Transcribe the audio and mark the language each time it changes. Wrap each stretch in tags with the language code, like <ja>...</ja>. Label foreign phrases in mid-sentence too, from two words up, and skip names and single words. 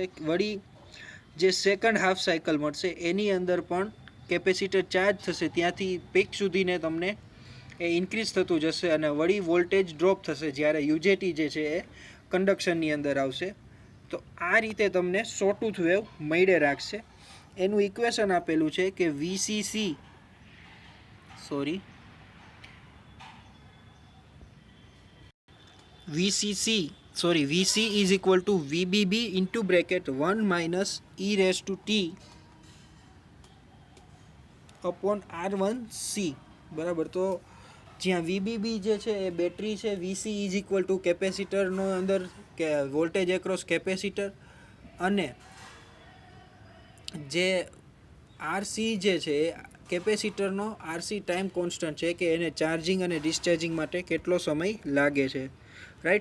<gu>વળી જે</gu> <en>second half cycle</en> <gu>મળશે એની અંદર પણ કેપેસિટર ચાર્જ થશે. ત્યાંથી પીક સુધીને તમને એ ઇન્ક્રીઝ થતું જશે અને વળી</gu> <en>voltage drop</en> <gu>થશે જ્યારે યુજેટી જે છે એ કન્ડક્શનની અંદર આવશે. તો આ રીતે તમને</gu> <en>sawtooth wave</en> <gu>મળે રાખશે. એનું ઇક્વેશન આપેલું છે કે</gu> <en>VCC VC is equal to VBB into bracket 1 minus e raised to t upon R1C. બરાબર.</en> <gu>તો જ્યાં VBB જે છે એ બેટરી છે,</gu> <en>VC is equal to</en> <gu>કેપેસિટરનો અંદર કે</gu> <en>voltage across capacitor,</en> <gu>અને જે RC જે છે એ કેપેસિટરનો RC</gu> <en>time constant</en> <gu>છે કે એને ચાર્જિંગ અને ડિસ્ચાર્જિંગ માટે કેટલો સમય લાગે છે. રાઈટ.</gu>